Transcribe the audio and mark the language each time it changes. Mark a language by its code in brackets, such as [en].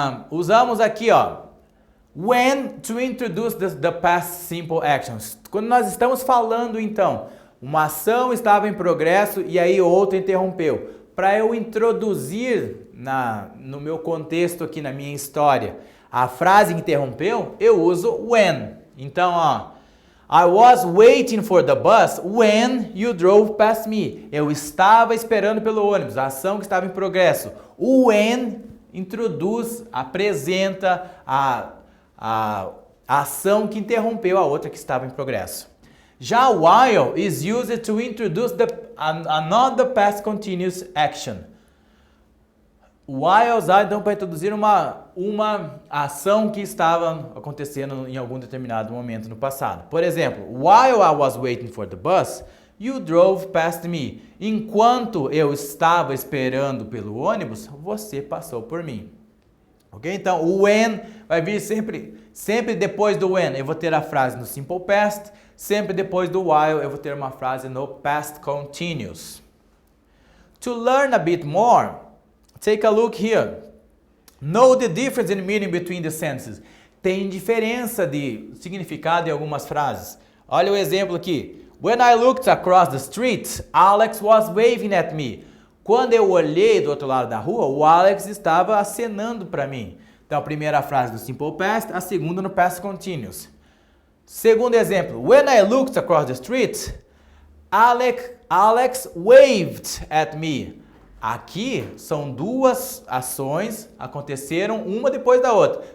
[pt] Usamos aqui, ó, [en] when to introduce the past simple actions. [pt] Quando nós estamos falando, então, uma ação estava em progresso e aí outra interrompeu. Para eu introduzir no meu contexto aqui, na minha história, a frase que interrompeu, eu uso when. [en] Então, ó, I was waiting for the bus when you drove past me. [pt] Eu estava esperando pelo ônibus, a ação que estava em progresso. O when introduz, apresenta a ação que interrompeu a outra que estava em progresso. [en] Já while is used to introduce another past continuous action. [pt] While é usado então para introduzir uma ação que estava acontecendo em algum determinado momento no passado. Por exemplo, [en] while I was waiting for the bus, you drove past me. [pt] Enquanto eu estava esperando pelo ônibus, você passou por mim. [en] Ok? [pt] Então, o when vai vir sempre depois do when. Eu vou ter a frase no simple past. Sempre depois do while, eu vou ter uma frase no past continuous. [en] To learn a bit more, take a look here. Know the difference in meaning between the sentences. [pt] Tem diferença de significado em algumas frases. Olha o exemplo aqui. [en] When I looked across the street, Alex was waving at me. [pt] Quando eu olhei do outro lado da rua, o Alex estava acenando para mim. Então, a primeira frase no simple past, a segunda no past continuous. Segundo exemplo, [en] when I looked across the street, Alex waved at me. [pt] Aqui são duas ações, aconteceram uma depois da outra.